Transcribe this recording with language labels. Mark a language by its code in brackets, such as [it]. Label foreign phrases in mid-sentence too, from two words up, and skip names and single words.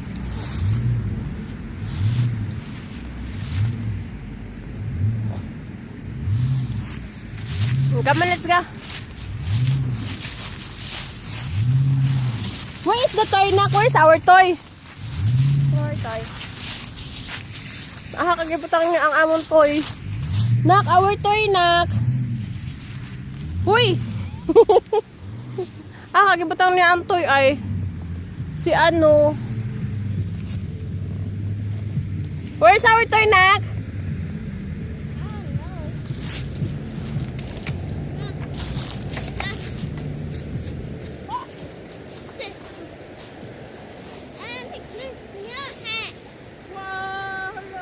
[en] Come on, let's go. Where is the toy, Nak? Where's our toy? Our toy. [hil] Kagibutang niya ang amon toy. [en] Nak, our toy, nak. Uy! [hil] Kagibutang niya ang toy ay. Si ano. [en] Where's our toy, nak? Wow! Hello.